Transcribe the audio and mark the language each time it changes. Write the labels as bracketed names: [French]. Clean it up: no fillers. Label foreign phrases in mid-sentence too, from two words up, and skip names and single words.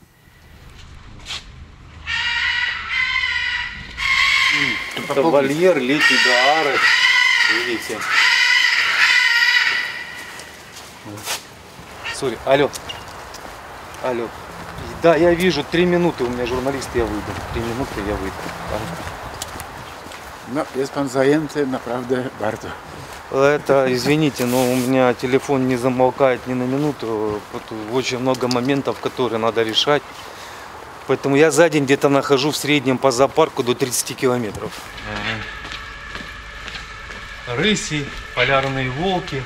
[Russian] Это вольер летидоары. Видите? С сори. Алло. Алло. Да, я вижу, 3 минуty, у меня журналист, я выйду. 3 минуty, я выйду. [Polish] No, jest pan zajęty naprawdę bardzo. [Russian] Это, извините, но у меня телефон не замолкает ни на минуту. Очень много моментов, которые надо решать. Поэтому я за день где-то нахожу в среднем по зоопарку до 30 километров. Рыси, полярные волки.